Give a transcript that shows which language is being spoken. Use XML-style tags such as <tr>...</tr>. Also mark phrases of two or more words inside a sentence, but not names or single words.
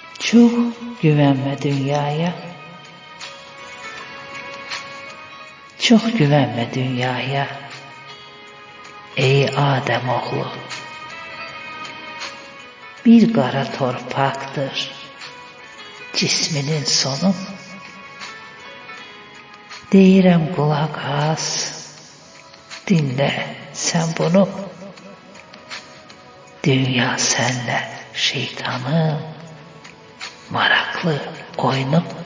<tr>Çok güvenme dünyaya. Çok güvenme dünyaya. Ey Adem oğlu.</tr> <az>Bir qara torpaqdır cisminin sonu. Deyirəm qulaq as, dinlə sən bunu. Dünya sənlə şeytanın maraqlı oyunu.</az>